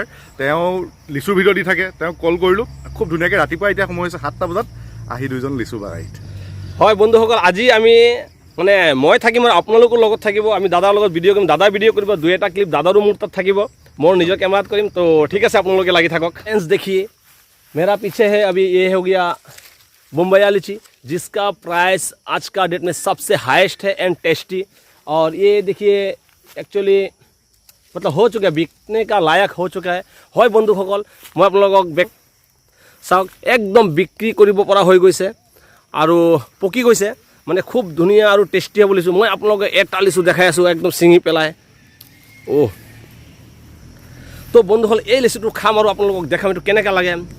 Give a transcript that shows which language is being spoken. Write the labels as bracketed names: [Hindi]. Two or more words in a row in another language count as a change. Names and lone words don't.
[Assamese] তেওঁ লিচুৰ ভিডিঅ' দি থাকে, তেওঁক কল কৰিলোঁ, খুব ধুনীয়াকৈ ৰাতিপুৱা এতিয়া সময় হৈছে 7টা বজাত আহি দুইজন লিচু বাগাইত। হয় বন্ধুসকল, আজি আমি মানে মই থাকিম আৰু আপোনালোকৰ লগত থাকিব। আমি দাদাৰ লগত ভিডিঅ' কৰিম, দাদা ভিডিঅ' কৰিব, 2-এটা ক্লিপ দাদাৰো মোৰ তাত থাকিব, মোৰ নিজৰ কেমেৰাত কৰিম। তো ঠিক আছে, আপোনালোকে লাগি থাকক। [Hindi] फ्रेंड्स देखिए मेरा पीछे है, अभी ये हो गया बम्बैया लीची, जिसका प्राइस आज का डेट में सबसे हाईएस्ट है [English] and tasty. [Hindi] और ये देखिए एक्चुअली मतलब हो चुका है, बिकने का लायक हो चुका है। [Assamese] হয় বন্ধুসকল, মই আপোনালোকক চাওক, একদম বিক্ৰী কৰিব পৰা হৈ গৈছে আৰু পকি গৈছে, মানে খুব ধুনীয়া আৰু টেষ্টি হ'ব লিচু। মই আপোনালোকে এটা লিচু দেখাই আছোঁ একদম ছিঙি পেলাই। তো বন্ধুসকল, এই লিচুটো খাম আৰু আপোনালোকক দেখাম এইটো কেনেকৈ লাগে।